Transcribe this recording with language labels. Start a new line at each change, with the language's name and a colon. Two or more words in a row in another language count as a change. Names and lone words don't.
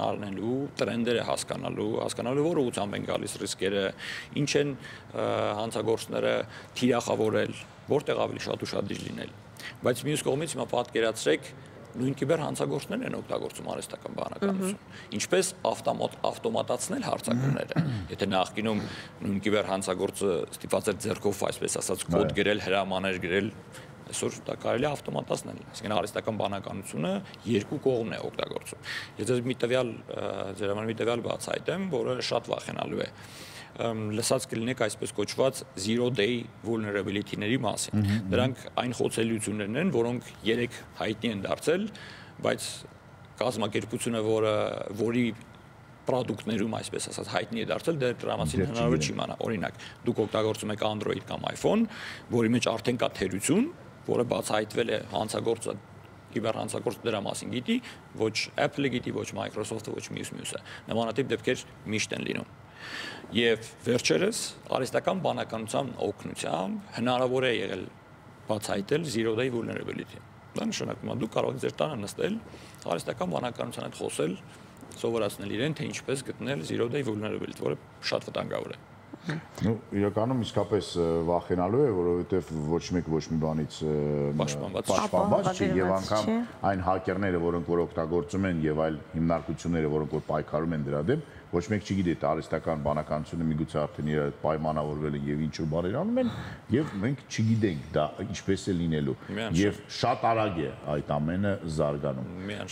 Armenian: առնելու, տրենդերը հասկանալու, որ ուղղությամբ են գալիս ռիսկերը, ինչ են հանցագործները թիրախավորել, որտեղ ավելի շատ ուշադիր լինել։ Բայց մյուս կողմից հիմա պատկերացրեք, նույն կիբերհանցագործներն են օգտագործում արհեստական բանականություն։ Ինչպես ավտոմատացնել հարձակումները։ Եթե նախկինում նույն կիբերհանցագործը ստիպված էր ձեռքով, այսպես ասած, կոդ գրել, հրամաներ գրել, այսօր դա կարելի է ավտոմատացնել։ Այսինքն արհեստական բանականությունը երկու կողմն է օգտագործում։ Եթե ձեր համար մի տվյալ բացահայտեմ, որը շատ վախենալու է, լսած կլինեք այսպես կոչված
English: zero day vulnerability-
Armenian: ների մասին։ Դրանք այն խոցելիություններն են, որոնք երեք հայտնի են դարձել, բայց կազմակերպությունը, որի պրոդուկտներում, այսպես ասած, հայտնի է դարձել, դրա մասին հնարավոր չի իմանալ։ Օրինակ, դուք օգտագործում եք Android կամ iPhone, որի մեջ արդեն կա թերություն, որը բացահայտվել է հանցագործը, կիբերհանցագործը դրա մասին գիտի, ոչ Apple-ը գիտի, ոչ Microsoft-ը, ոչ մյուսը։ Նմանատիպ դեպքեր միշտ են լինում։ Եվ վերջերս արհեստական բանականության օգնությամբ հնարավոր է եղել բացահայտել
English: zero day vulnerability։
Armenian: Դա նշանակում է դուք կարող եք ձեր տանը նստել, արհեստական բանականության հետ խոսել, սովորացնել իրեն, թե ինչպես գտնել
English: zero day vulnerability,
Armenian: որը շատ վտանգավոր է։ Իրականում իսկապես վախենալու է, որովհետև ոչ մեկ ոչ մի բանից պաշտպանված չի եւ անգամ այն հակերները, որոնք որ օգտագործում են եւ այլ հիմնարկությունները, որոնք որ պայքարում են դրա դեմ, ոչ մեկ չգիտի թե արհեստական բանականությունը միգուցե արդեն իր պայմանավորվել են եւ ինչ-որ բաներ անում են եւ մենք չգիտենք դա ինչպես է լինելու եւ շատ արագ է այդ ամենը զարգանում։